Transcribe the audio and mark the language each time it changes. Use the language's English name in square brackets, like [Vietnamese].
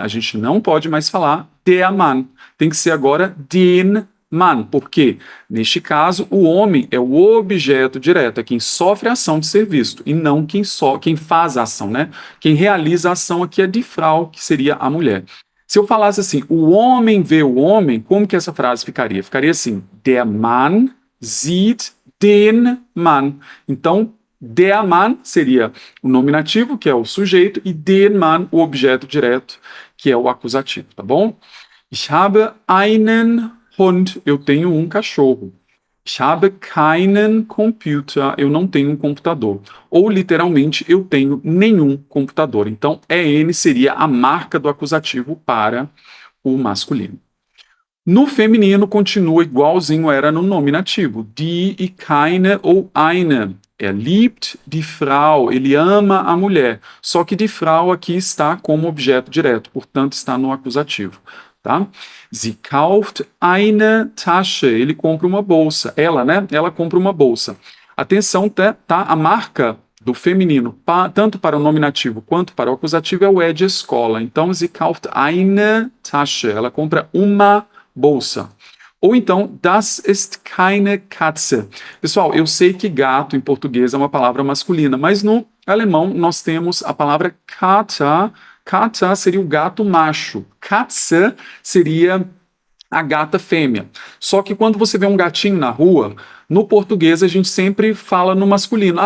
[Portuguese] A gente não pode mais falar der Mann. Tem que ser agora den Mann. Por quê? Neste caso, o homem é o objeto direto, é quem sofre a ação de ser visto, e não quem faz a ação, né? Quem realiza a ação aqui é die Frau, que seria a mulher. Se eu falasse assim, o homem vê o homem, como que essa frase ficaria? Ficaria assim, [German] der Mann sieht den Mann. [Portuguese] Então, der Mann seria o nominativo, que é o sujeito, e den Mann, o objeto direto, que é o acusativo, tá bom? [German] Ich habe einen Hund. [Portuguese] Eu tenho um cachorro. [German] Ich habe keinen Computer. [Portuguese] Eu não tenho um computador. Ou, literalmente, eu tenho nenhum computador. Então, EN seria a marca do acusativo para o masculino. No feminino, continua igualzinho era no nominativo. [German] Die e keine ou eine. Liebt die Frau. [Portuguese] Ele ama a mulher. Só que die Frau aqui está como objeto direto, portanto, está no acusativo. [German] tá? Sie kauft eine Tasche. [Portuguese] Ele compra uma bolsa. Ela, né? Ela compra uma bolsa. Atenção, tá? A marca do feminino, tanto para o nominativo quanto para o acusativo, é o de escola. Então, [German] sie kauft eine Tasche. [Portuguese] Ela compra uma bolsa. Ou então, [German] das ist keine Katze. [Portuguese] Pessoal, eu sei que gato em português é uma palavra masculina, mas no alemão nós temos a palavra Kater. Kater seria o gato macho. Katze seria a gata fêmea. Só que quando você vê um gatinho na rua, no português a gente sempre fala no masculino.